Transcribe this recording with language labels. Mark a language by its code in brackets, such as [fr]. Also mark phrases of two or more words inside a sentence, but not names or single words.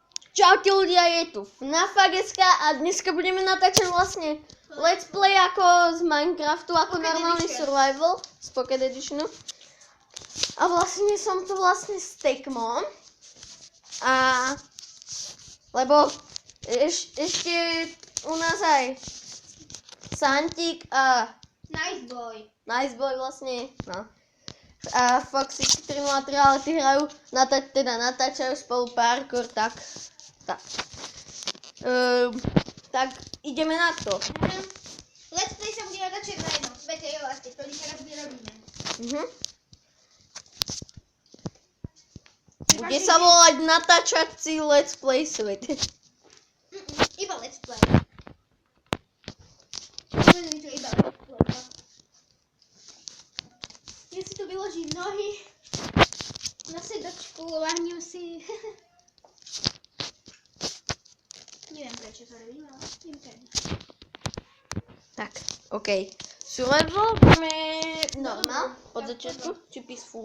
[sk] Čaute ľudia, je tu FNAF Ageska a dneska budeme natáčať vlastne [en] let's play [sk] ako z Minecraftu, ako Pocket normálny Edition. survival z Pocket Editionu. A vlastne som tu vlastne s Tekmom. A lebo ešte u nás aj Santík a [en] Nice boy. [sk] vlastne, no. A Foxy 303, ale tí hrajú, natáčajú spolu parkour, tak. Tak ideme na to. [en] Let's play [sk] sa bude natáčať na jednom svete, jo, a to teraz vyrobíme. Bude sa volať natáčací [en] let's play [sk] svet. Iba [en] let's play. [sk] Povedem to iba [en] let's play. [sk] Ja si tu vyložím nohy na sedačku, lahnem si. Neviem prečo to robím, ale idem tady. Tak, okej. Survival budeme normál od začiatku, či peaceful?